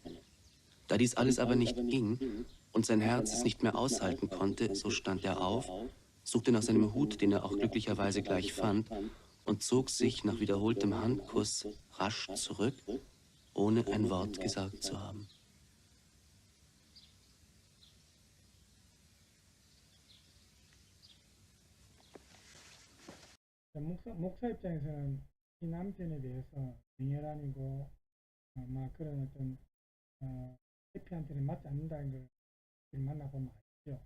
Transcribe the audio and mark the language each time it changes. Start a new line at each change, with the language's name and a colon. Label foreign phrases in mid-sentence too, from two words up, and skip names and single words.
German: Da dies alles aber nicht ging und sein Herz es nicht mehr aushalten konnte, so stand er auf, suchte nach seinem Hut, den er auch glücklicherweise gleich fand, und zog sich nach wiederholtem Handkuss rasch zurück, ohne ein Wort gesagt zu haben.
Korean: 목사 입장에서는 이 남편에 대해서 맹혈안이고 아마 그런 어떤 해피한테는 맞지 않는다는 걸 만나보면 알죠.